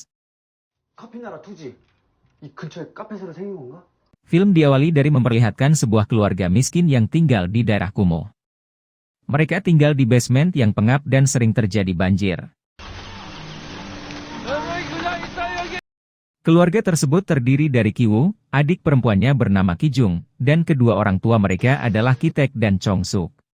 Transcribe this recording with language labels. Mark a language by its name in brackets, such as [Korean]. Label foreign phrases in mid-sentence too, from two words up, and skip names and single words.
[Korean] 카피나라 투지. 이 근처에 카페 새로 생긴 건가? [Indonesian] Film diawali dari memperlihatkan sebuah keluarga miskin yang tinggal di daerah kumuh. Mereka tinggal di basement yang pengap dan sering terjadi banjir. Keluarga tersebut terdiri dari Kiwoo, adik perempuannya bernama Kijung, dan kedua orang tua mereka adalah Ki-taek dan Chong-suk.